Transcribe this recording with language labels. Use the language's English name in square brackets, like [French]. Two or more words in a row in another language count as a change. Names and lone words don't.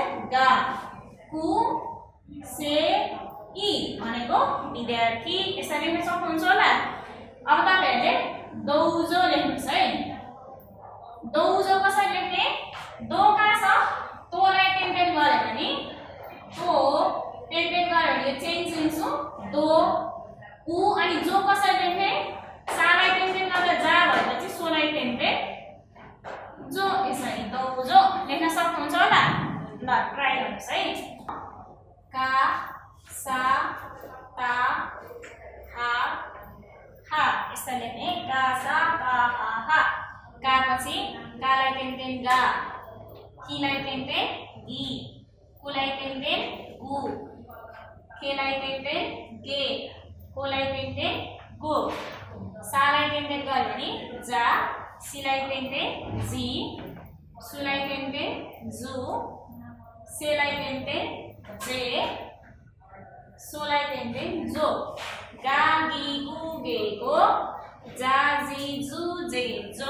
[Japanese] がくせい [Nepali] भनेको विद्यार्थी यसरी लेख्न सक्नुहुन्छ होला। अब तपाईहरुले दौजो लेख्नुस् है। दौजो कसरी लेख्ने? दो कहाँ छ? तोलाई टेन गरे भने तो टेन गरे भने चेन्ज लिन्छु दो उ अनि जो कसरी लेख्ने? सालाई टेन गर्दा जा भएपछि सोलाई टेन जो यसरी दौजो लेख्न सक्नुहुन्छ होला। ल ट्राई गर्नुस् है। [Japanese] か さ た は は [Nepali] यसरी लेख्ने [Japanese] か さ た は. [Nepali] का पछि कालाई टेन गा किलाई टेन गी कुलाई टेन गु केलाई टेन गे कोलाई टेन गो सालाई टेन गयो भने जा सिलाई टेन जी सुलाई टेन जु सेलाई टेन जे सोलाई टेन जो [Japanese] が ぎ ぐ げ ご ざ じ ず ぜ ぞ.